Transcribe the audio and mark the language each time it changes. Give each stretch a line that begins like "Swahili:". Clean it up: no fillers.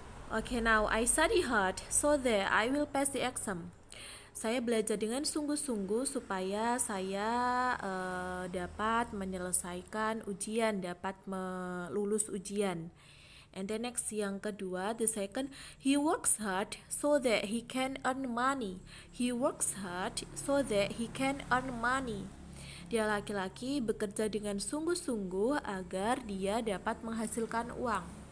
English: Okay, now I study hard so that I will pass the exam.
Indonesian: Saya belajar dengan sungguh-sungguh supaya saya dapat menyelesaikan ujian, dapat melulus ujian.
English: And then next,
Indonesian: yang kedua,
English: the second, he works hard so that he can earn money. He works hard so that he can earn money.
Indonesian: Dia laki-laki bekerja dengan sungguh-sungguh agar dia dapat menghasilkan uang.